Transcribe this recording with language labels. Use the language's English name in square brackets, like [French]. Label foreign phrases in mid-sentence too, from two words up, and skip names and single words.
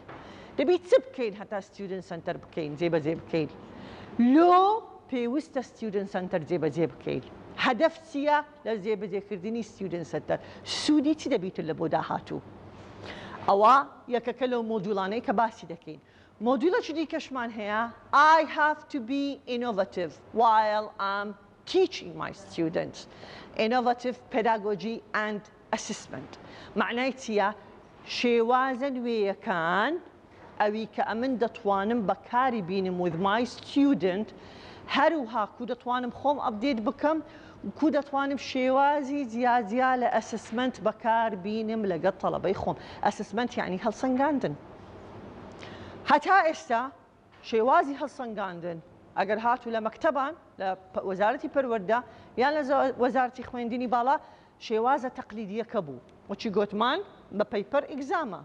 [Central Kurdish] دەبی چ بکەین هەتا ستیودنت سنتەر بکەین جێبەجێ بکەین؟ لۆ پێویستە ستیودنت سنتەر جێبەجێ بکەین. هەدەف چییە لە جێبەجێکردنی ستیودنت سنتەر؟ سوودی چی دەبیتر لە بۆ داهاتوو؟ ئەوە یەکەکە لەو مۆدیولانەی کە باسی دەکەین. مۆدیولەکی دیکەشمان هەیە [English] I have to be innovative while I'm teaching my students. Innovative pedagogy and assessment. [Central Kurdish] معنای چییە؟ شێوازە نوێیەکان ئەوی کە ئەمن دەتوانم بەکاری بینم [English] with my student، [Central Kurdish] هەروها کو دەتوانم خۆم ئەپدێت بکەم، کو دەتوانم شێوازی جیاجیا لە ئەسسمنت بەکار بینم لەگەڵ تەڵەبەی خۆم. ئەسسمنت یعنی هەڵسەنگاندن. هەتا ئێستا شێوازی هەڵسەنگاندن ئەگەر هاتوو لە مەکتەبان لە وەزارەتی پەروەردە یان لە وەزارەتی خوێندنی باڵا شێوازە تەقلیدیەکە بوو، وەچی گوتمان بە پەیپەر ئیگزامە.